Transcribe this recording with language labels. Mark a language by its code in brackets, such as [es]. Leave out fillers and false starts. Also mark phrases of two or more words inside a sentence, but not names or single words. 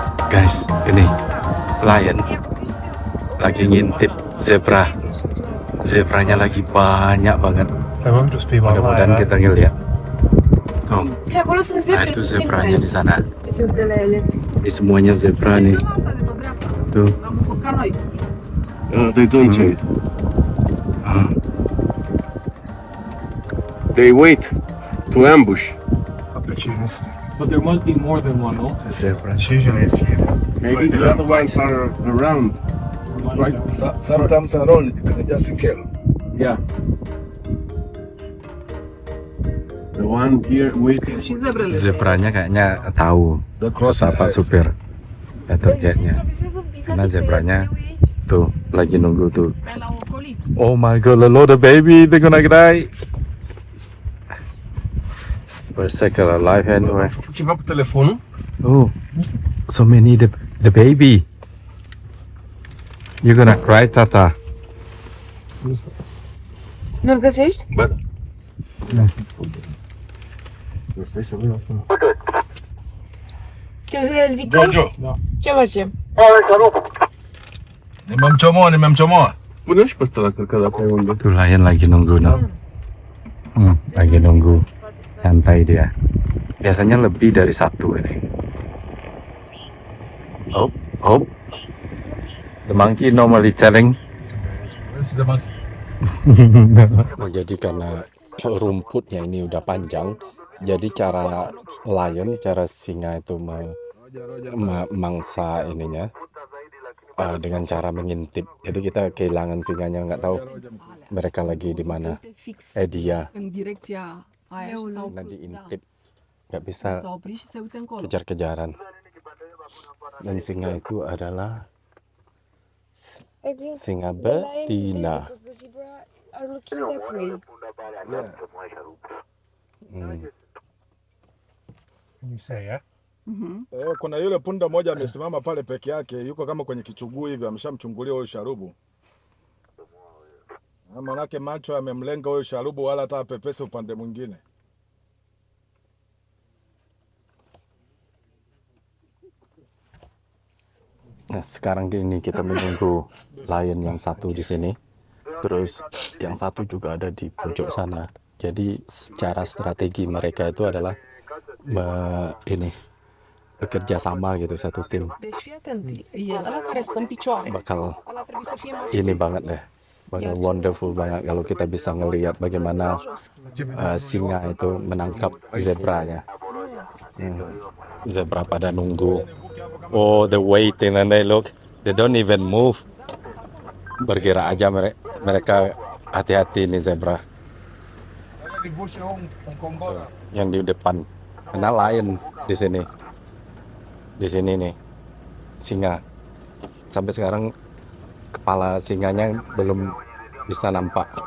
[id] Guys, ini lion lagi ngintip zebra. Zebranya lagi banyak banget. [en] There won't just be one [id] Mudah-mudahan [en] lion. [id] kita ngeliat. Tuh, [it] Cioè, quello sono [id] nah, [it] sempre [id] itu zebranya di sana. [it] sempre lei. [id] Ini semuanya zebra nih. Tuh. [en] They don't chase. They wait to ambush. Opportunist. But there must be more than one, no? Zebra. It's usually a few. Maybe the other ones are around. Right? Sometimes around, you can just kill. Yeah. The one here waiting. [id] Zebranya kayaknya tahu [en] The cross [id] kata Pak Supir. Itu kayaknya. Karena zebranya tuh lagi nunggu tuh. [en] Oh my god, the baby, they're gonna die. Bersekala life anyway. [it] Ci va per telefono? [en] Oh, so many the baby. You're gonna cry, [ro] Tata. Nu-l găsești? Bă. Te uzi el Victor? Jojo, Ce facem? [sw] nimemchomoa. [ro] Pune și pe ăsta la călcat dacă ai unde. [id] Tuh lion lagi nunggu no. Lagi nunggu. Santai dia. Biasanya lebih dari satu ini. [en] Oh. The monkey normally telling. [id] Oh, jadi karena rumputnya ini udah panjang, jadi cara lion, cara singa itu mangsa ininya dengan cara mengintip. Jadi kita kehilangan singanya, nggak tahu mereka lagi di mana. Dia [ro] În direcția aia și s-au [id] karena diintip, nggak bisa [ro] oprit și se uită încolo. [id] kejar-kejaran. Dan singa itu adalah singa betina. [en] Are looking that way. You say, yeah? [sw] Kuna yule punda moja amesimama pale peke yake, yuko kama kwenye kichuguu hivi, ameshamchungulia huyo sharubu. Manake macho amemlenga huyo sharubu, wala hata apepese upande mwingine. [id] Nah, sekarang ini kita menunggu lion yang satu di sini. Terus yang satu juga ada di pojok sana. Jadi secara strategi mereka itu adalah bekerja sama gitu, satu tim. [ro] Deci fii atent, e ăla care stă în picioare. [id] Bakal [ro] Ăla trebuie să fie mascul. [id] ini banget deh. Bakal wonderful banget kalau kita bisa ngelihat bagaimana singa itu menangkap zebranya. Zebra pada nunggu. [en] Oh, the waiting and they look. They don't even move. [id] Bergerak aja mereka, hati-hati nih zebra. Yang di depan. Karena lion di sini. Di sini nih. Singa. Sampai sekarang kepala singanya belum bisa nampak.